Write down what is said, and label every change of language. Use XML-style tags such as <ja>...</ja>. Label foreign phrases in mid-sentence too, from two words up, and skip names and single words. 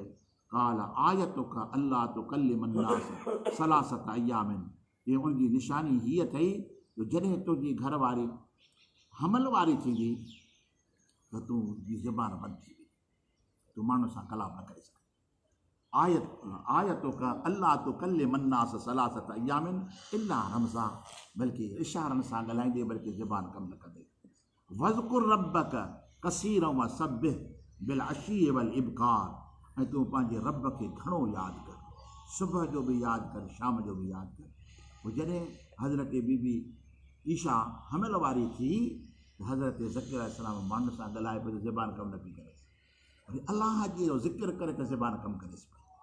<ar>قال آيتك ألا تكلم الناس ثلاثة أيام,</ar> <sd>ये उनजी निशानी हीअ अथई जो जॾहिं तुंहिंजी घरवारी हमल वारी थींदी त तुंहिंजी ज़बान बंदि थी वेंदी, तूं माण्हुनि सां कलाम न करे सघे।</sd> <ar>آيتك ألا تكلم الناس ثلاثة أيام إلا رمزا,</ar> <sd>बल्कि इशारनि सां ॻाल्हाईंदे बल्कि ज़बान कमु न कंदे।</sd> <ar>واذكر ربك كثيرا وسبح بالعشي والإبكار,</ar> <sd>ऐं तूं पंहिंजे रब खे घणो यादि कर, सुबुह जो बि यादि कर, शाम जो बि यादि कर। पोइ जॾहिं हज़रत बीबी ईशा हमल वारी थी त हज़रत ज़कीर अलैहिस्सलाम माण्हुनि सां ॻाल्हाए पई त ज़बान कमु न पई करे, वरी अलाह जी जो ज़िक्र करे त ज़बान कमु करेसि पई।</sd>